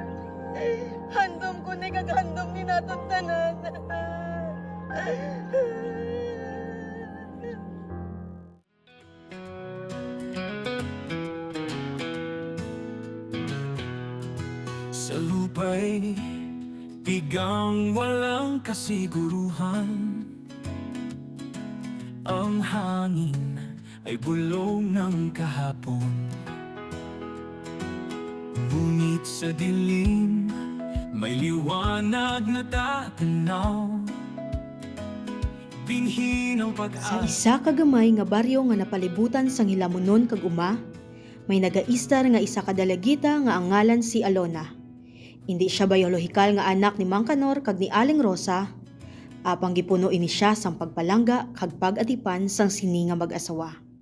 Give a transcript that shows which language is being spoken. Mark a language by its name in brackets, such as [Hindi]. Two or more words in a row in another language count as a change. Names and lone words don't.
[Hiligaynon] Handom ko ni kaghandom ni naton tanan. [Filipino] Sa lupa'y bigang walang kasiguruhan. Ang hangin ay bulong ng kahapon. Ngunit sa dilim, may liwanag na tatanaw. Binhi ng Sa pag-asa. [Hiligaynon] isa ka gamay nga baryo nga napalibutan sang hilamunon kag uma, may nagaistar nga isa ka dalagita nga ang ngalan si Alona. Hindi siya biolohikal nga anak ni Mang Kanor kag ni Aling Rosa, apang gipuno ini siya sang pagpalangga kag pag-atipan sang sini nga mag-asawa.